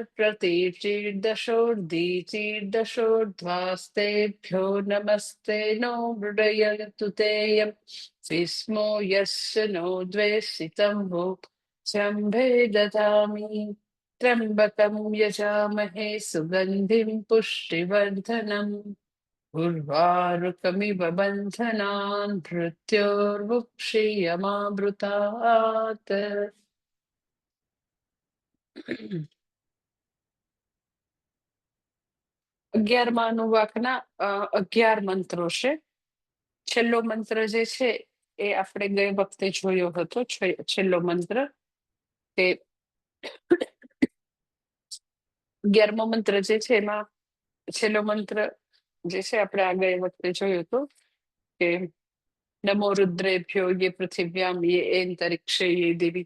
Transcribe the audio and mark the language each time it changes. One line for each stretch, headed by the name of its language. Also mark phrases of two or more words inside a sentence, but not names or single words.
Sanskrit: प्रतीचीर्दशोर्धीचीर्दशोर्ध्वास्तेभ्यो नमस्ते नो मृडयन्तु तेयं विस्मो यस्य नो द्वेषितं वो शम्भे ददामि त्र्यम्बकं यजामहे सुगन्धिं पुष्टिवर्धनम् उर्वारुकमिव बन्धनान् मृत्योर्मुक्षीयमामृतात्।
Gujarati: 11મા અનુવાકના 11 મંત્રો છે. છેલ્લો મંત્ર જે છે એ આપણે ગઈ વખતે જોયો હતો. છેલ્લો મંત્ર તે 11મો મંત્ર જે છે એમાં છેલ્લો મંત્ર જે છે આપણે આ ગઈ વખતે જોયો હતો કે
Sanskrit: નમો રુદ્રેભ્યો યે પૃથિવ્યામ યે એંતરિક્ષે યે દેવી.